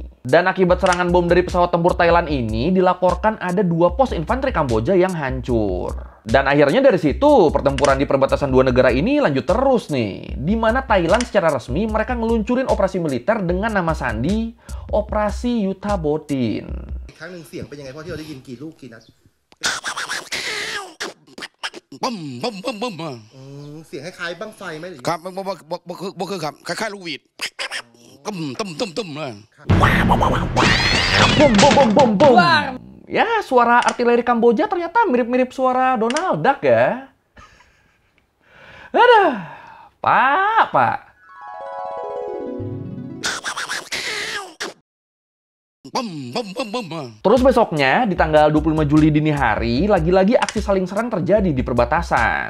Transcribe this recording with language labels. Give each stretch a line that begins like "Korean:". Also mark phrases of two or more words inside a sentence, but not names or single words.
Indonesian: Dan akibat serangan bom dari pesawat tempur Thailand ini, dilaporkan ada 2 pos infanteri Kamboja yang hancur. Dan akhirnya dari situ, pertempuran di perbatasan dua negara ini lanjut terus nih. Di mana Thailand secara resmi mereka ngeluncurin operasi militer dengan nama sandi Operasi Yuta Botin.
Thai: ครั้งหนึ่งเสียงเป็นยังไงพ่อที่เราได้ยินกี่ลูกกี่นัด บึ้มบึ้มบึ้มบึ้ม เสียงคล้ายๆบั้งไฟไหมหรือ ครับบ่คือครับคล้ายๆลูกหวีดตุ้มเลย
Indonesian: Bom, bom, bom, bom, bom. Ya, suara artileri Kamboja ternyata mirip-mirip suara Donald Duck ya. Aduh, Pak. Terus besoknya, di tanggal 25 Juli dini hari, lagi-lagi aksi saling serang terjadi di perbatasan.